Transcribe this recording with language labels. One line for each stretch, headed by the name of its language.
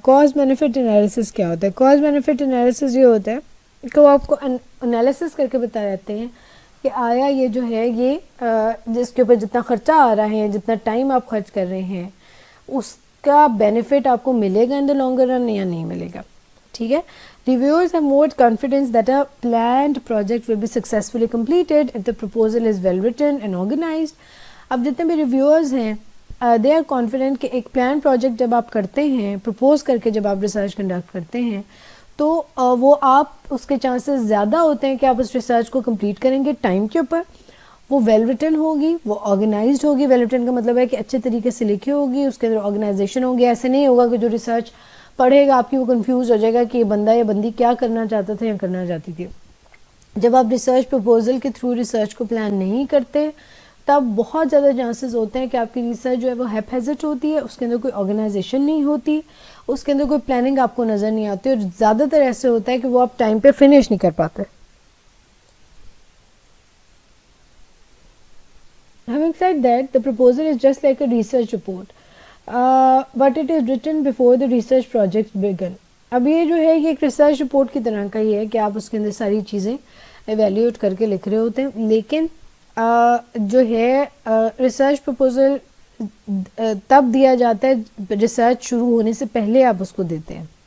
Urdu: Cause benefit analysis کیا ہوتا ہے؟ کاز بینیفٹ انالیسس یہ ہوتا ہے کہ وہ آپ کو انالیسس کر کے بتا رہتے ہیں کہ آیا یہ جو ہے یہ جس کے اوپر جتنا خرچہ آ رہا ہے جتنا ٹائم آپ خرچ کر رہے ہیں اس کا بینیفٹ آپ کو ملے گا
English: in the longer run
Urdu: یا نہیں ملے گا. ٹھیک ہے.
English: Reviewers have more confidence that a planned project will be successfully completed if the proposal is well written and organized.
Urdu: اب جتنے بھی ریویورز ہیں
English: they are confident
Urdu: کہ ایک پلان پروجیکٹ جب آپ کرتے ہیں پرپوز کر کے جب آپ ریسرچ کنڈکٹ کرتے ہیں تو وہ آپ اس کے چانسز زیادہ ہوتے ہیں کہ آپ اس ریسرچ کو کمپلیٹ کریں گے ٹائم کے اوپر. وہ ویل ریٹن ہوگی, وہ آرگنائزڈ ہوگی. ویل ریٹن کا مطلب ہے کہ اچھے طریقے سے لکھی ہوگی, اس کے اندر آرگنائزیشن ہوگی. ایسے نہیں ہوگا کہ جو ریسرچ پڑھے گا آپ کی وہ کنفیوز ہو جائے گا کہ یہ بندہ یا بندی کیا کرنا چاہتا تھا یا کرنا چاہتی تھی. جب آپ ریسرچ پرپوزل کے تھرو ریسرچ کو پلان نہیں کرتے تب بہت زیادہ چانسز ہوتے ہیں کہ آپ کی ریسرچ جو ہے وہ ہیپ ہیزٹ ہوتی ہے, اس کے اندر کوئی آرگنائزیشن نہیں ہوتی, اس کے اندر کوئی پلاننگ آپ کو نظر نہیں آتی, اور زیادہ تر ایسے ہوتا ہے کہ وہ آپ ٹائم پہ فنش نہیں کر پاتے.
English: Having said that, the proposal is just like a research report, but it is written before the research project began.
Urdu: اب یہ جو ہے یہ ایک ریسرچ رپورٹ کی طرح کا ہی ہے کہ آپ اس کے اندر ساری چیزیں ایویلیوٹ کر کے لکھ رہے ہوتے ہیں, لیکن جو ہے ریسرچ پرپوزل تب دیا جاتا ہے ریسرچ شروع ہونے سے پہلے آپ اس کو دیتے ہیں.